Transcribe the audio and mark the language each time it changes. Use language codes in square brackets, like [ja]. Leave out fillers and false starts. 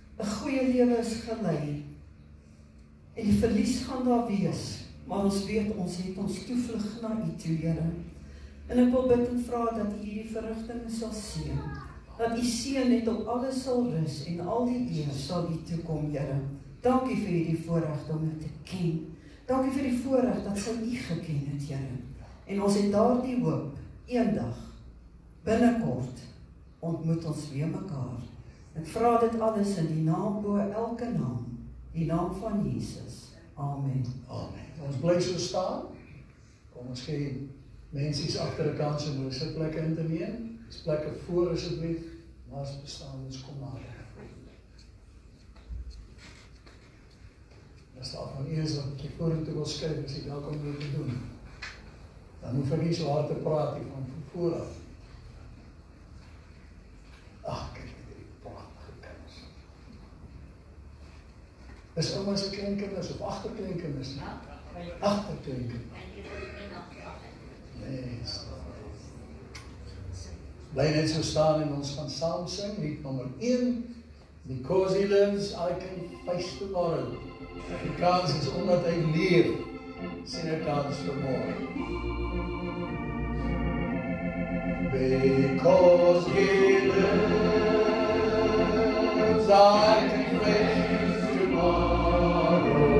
[af] 'n Goeie lewe is gelei en die verlies gaan daar wees, maar ons weet ons het ons toevlug na U toe, Here. En ek wil bid en vra dat U die verrigtinge sal seën, dat U seën net op alles sal rus en al die eer sal U toekom, Here. Dankie vir hierdie voorreg om U te ken. Dankie vir die voorreg dat sy U geken het, Here. En ons het daardie hoop, eendag, binnekort, ontmoet ons weer mekaar. Ek vra dit alles in die naam bo elke naam, die naam van Jesus. Amen. Amen. Ons bly so staan. Kom ons gee mensies agter 'n kans om hulle sitplekke in te neem. Dis plekke voor asseblief, maar as bestaan ons kom nader. As daar van eers wat jy vorentoe wil skryf, as jy welkom om dit te doen. Dan hoef ek nie so hard te praat nie van vooraf. Ag, kyk die pragtige kinders. Is ouma se kleinkinders of agterkleinkinders? Agterkleinkinders. Nee. Bly net so staan en ons gaan saam sing, lied nommer 1. [en] Because he lives, I can face tomorrow. [af] Die kans is omdat hy leef, sien ek kans vir môre. [en] Because he lives, I can face tomorrow.